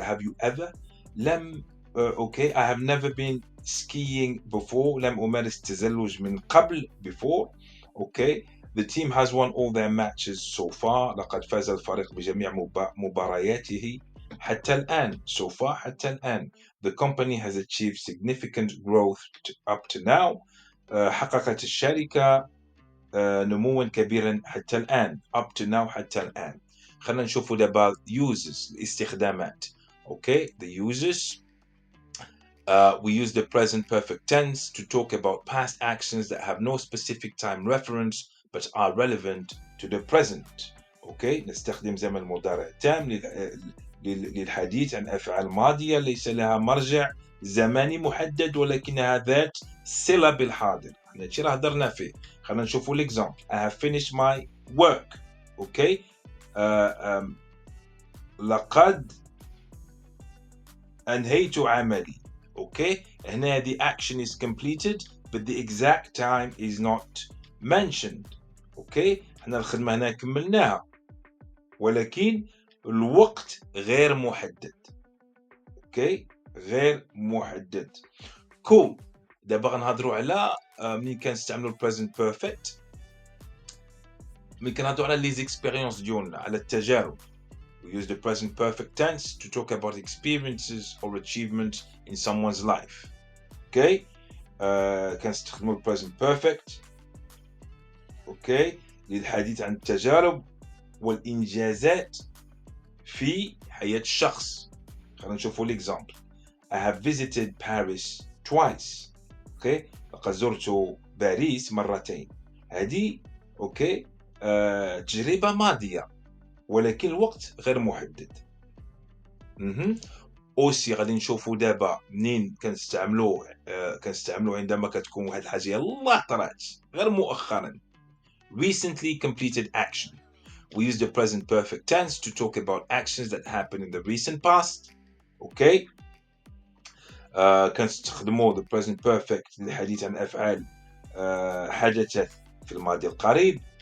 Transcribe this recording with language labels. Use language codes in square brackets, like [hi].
[en] Have you ever؟ لم okay I have never been skiing before. [ar] لم أمارس التزلج من قبل before. [en] Okay the team has won all their matches so far. [ar] لقد فاز الفريق بجميع مبارياته حتى الآن. so far حتى الآن. [en] The company has achieved significant growth up to now. [ar] حققت الشركة نموا كبيرا حتى الآن. up to now حتى الآن. خلينا نشوفوا دابا uses الاستخدامات. [en] okay the uses we use the present perfect tense to talk about past actions that have no specific time reference but are relevant to the present. [ar] okay نستخدم زمن المضارع التام للحديث عن أفعال ماضية ليس لها مرجع زمني محدد ولكنها ذات صلة بالحاضر. هذا الشيء راه هضرنا فيه. خلينا نشوفوا l'example. [en] I have finished my work. [ar] okay لقد أنهيت عملي. [en] okay هنا the action is completed but the exact time is not mentioned. [ar] okay احنا الخدمة هنا كملناها ولكن الوقت غير محدد. okay غير محدد. cool دابا غنهضروا على ملي كنستعملوا present perfect ملي كنهضروا على les expériences ديالنا على التجارب. [en] We use the present perfect tense to talk about experiences or achievements in someone's life. [ar] Okay كنستخدموا present perfect okay للحديث عن التجارب والإنجازات في حياة الشخص. خلينا نشوفوا l'example. [en] I have visited Paris twice. [ar] okay لقد زرت باريس مرتين. هذه okay تجربة ماضية ولكن الوقت غير محدد. اوسي غادي نشوفوا دابا منين كنستعملوه عندما كتكون واحد الحاجه يلاه طرات غير مؤخرا. [en] Recently completed action. We use the present perfect tense to talk about actions that happened in the recent past. Okay. [ar] كنستخدموا the present perfect للحديث عن أفعال حدثت في الماضي القريب.